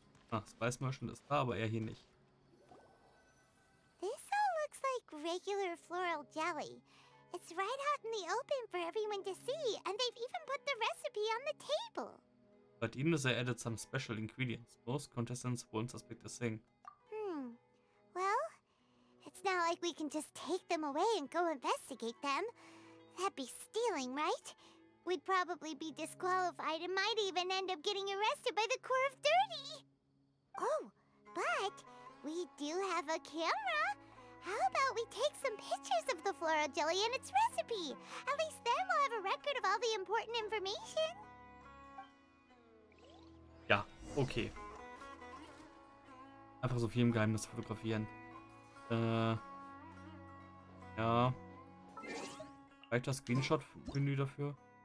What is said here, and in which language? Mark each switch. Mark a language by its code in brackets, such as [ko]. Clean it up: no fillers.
[de] Ah, Spice Merchant ist da, aber er hier nicht. [en] This all looks like regular floral jelly. It's right out in the open for everyone to see, and they've even put the recipe on the table. But even as they added some special ingredients, most contestants won't suspect a thing. Well, it's not like we can just take them away and go investigate them. That'd be stealing, right? We'd probably be disqualified and might even end up getting arrested by the Corps of 30. Oh, but we do have a camera. How about we take some pictures of the floral jelly and its recipe? At least then we'll have a record of all the important information. [de] Ja, okay. Einfach so viel im Geheimnis fotografieren. Ja. Reicht das Screenshot-Menü dafür?